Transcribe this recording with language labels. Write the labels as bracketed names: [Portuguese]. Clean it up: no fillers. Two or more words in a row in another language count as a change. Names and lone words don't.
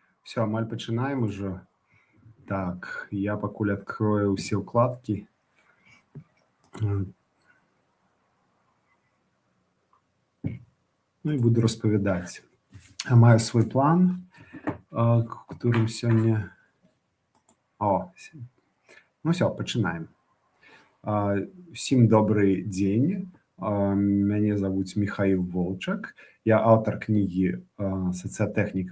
[Belarusian] Все, амаль пачынаем уже. Так, я пакуль [Russian] открою все укладки. Ну и буду распавядаць. Маю свой план, которым сёння... [Belarusian] Ну все, пачынаем. Усім добрый дзень. Мяне завуць Михаил Волчак. Я аўтар кнігі «Сацыятэхніка.